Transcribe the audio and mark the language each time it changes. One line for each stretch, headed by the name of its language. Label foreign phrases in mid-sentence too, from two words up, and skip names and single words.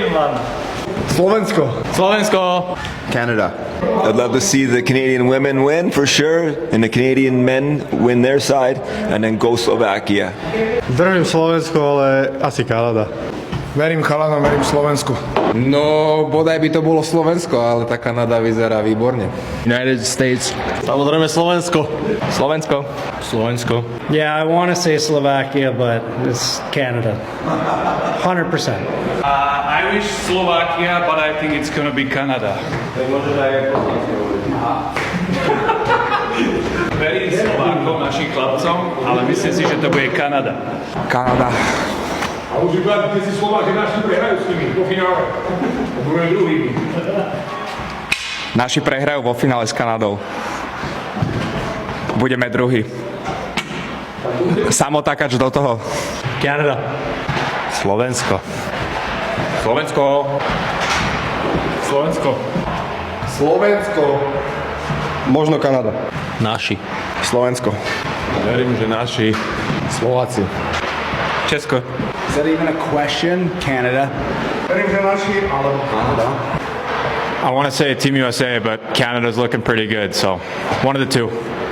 English: fun.
Slovak: Slovensko. Slovensko.
English: Canada. I'd love to see the Canadian women win for sure, and the Canadian men win their side, and then go Slovakia.
Slovak: Držím Slovensko, ale asi Kanada. Verím chalanom, verím Slovensku. No, bodaj by to bolo Slovensko, ale tá Kanada vyzerá výborne.
English: United States.
Slovak: Samozrejme Slovensko. Slovensko. Slovensko.
English: Yeah, I want to say Slovakia, but it's Canada. 100%. I wish Slovakia, but I think it's gonna be Canada.
Slovak: Verím Slovákom, našim chlapcom, ale myslím si, že to bude Kanada. Kanada. A už iba, keď si Slováci naši prehrajú s nimi vo finále. Budeme druhý. Naši prehrajú vo finále s Kanadou. Budeme druhý. Samotákač do toho.
English: Canada.
Slovak: Slovensko. Slovensko. Slovensko. Slovensko. Možno Kanada. Naši. Slovensko. Verím, že naši. Slováci. Česko.
English: Is that even a question? Canada.
Slovak: Verím, že naši, alebo Kanada.
English: I want to say Team USA, but Canada's looking pretty good, so one of the two.